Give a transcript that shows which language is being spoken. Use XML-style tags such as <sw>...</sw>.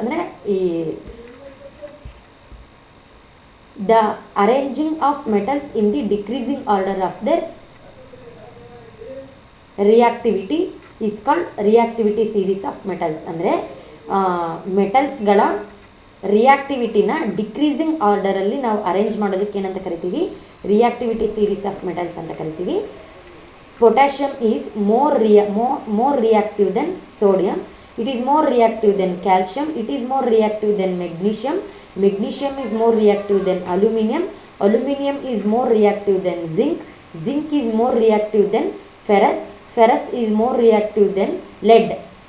<kn>ಅಂದರೆ ಈ</kn> <en>the arranging of metals in the decreasing order of their reactivity is called reactivity series of metals.</en> <kn>ಅಂದರೆ ಮೆಟಲ್ಸ್ಗಳ ರಿಯಾಕ್ಟಿವಿಟಿನ decreasing ಆರ್ಡರಲ್ಲಿ ನಾವು arrange ಮಾಡೋದಕ್ಕೆ ಏನಂತ ಕರಿತೀವಿ? ರಿಯಾಕ್ಟಿವಿಟಿ ಸೀರೀಸ್ ಆಫ್ ಮೆಟಲ್ಸ್ ಅಂತ ಕರಿತೀವಿ.</kn> <en>Potassium is more reactive than sodium. It is more reactive than calcium. It is more reactive than magnesium. Magnesium is more reactive than aluminium. Aluminium is more reactive than zinc. Zinc is more reactive than ferrous. Ferrous is more reactive than lead.</en>